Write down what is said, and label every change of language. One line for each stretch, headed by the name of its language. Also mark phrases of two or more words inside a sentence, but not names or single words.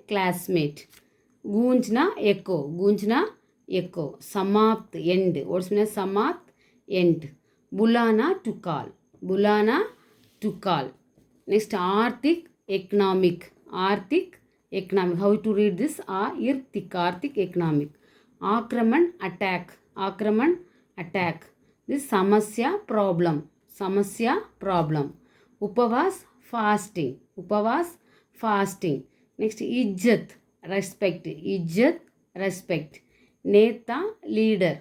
English: Classmate. Gunjna, echo. Gunjna, echo. Samapt, end. What's the meaning of Samapt? End. Bulana, to call. Bulana, to call. Next, Arthik, economic. Arthik, economic. How to read this? Arthik, economic. Akraman, attack. Akraman, attack. This samasya, problem. Samasya, problem. Upavas, fasting. Upavas, fasting. Next, ijjat, respect. Ijjat, respect. Neta, leader.